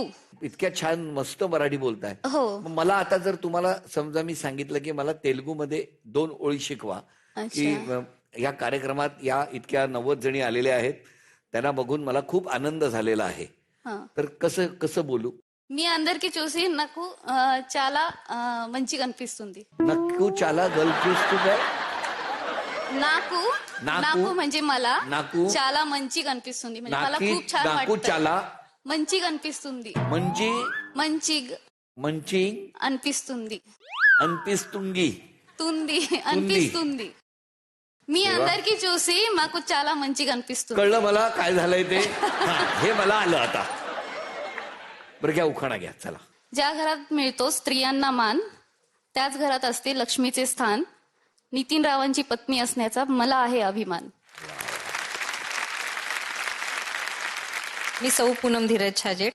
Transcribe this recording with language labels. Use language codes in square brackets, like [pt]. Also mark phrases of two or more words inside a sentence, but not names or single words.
[mr] इतक्या छान मस्त मराठी बोलताय. हो. मग मला आता जर तुम्हाला समजा मी सांगितलं की मला तेलुगूमध्ये 2 ओळी शिकवा, की या कार्यक्रमात या इतक्या 90 जणी आलेल्या आहेत, त्यांना बघून मला खूप आनंद झालेला आहे, तर कसं कसं बोलू? [te] మీ అందరికి చూసి నాకు చాలా మంచిగా అనిపిస్తుంది. నక్కు చాలా గల్పిస్తుందా? నాకు నాకు [mr] म्हणजे मला [te] నాకు చాలా మంచిగా అనిపిస్తుంది. [mr] म्हणजे मला [te] నాకి [mr] खूप छान [te] నాకు [mr] वाटतं. [te] చాలా మంచిగా అనిపిస్తుంది. మంచి మంచిగా మంచి అనిపిస్తుంది. అనిపిస్తుంది. తుంది అనిపిస్తుంది. మీ అందరికి చూసి మాకు చాలా మంచిగా అనిపిస్తుంది. [mr] कळलं मला काय झालंय ते. हे मला आलं आता. बरं, घ्या उखाणा घ्या, चला. ज्या घरात मिळतो स्त्रियांना मान, त्याच घरात असते लक्ष्मीचे स्थान. नितीन रावांची पत्नी असण्याचा मला आहे अभिमान. मी सौ पूनम धीरज छाजेड.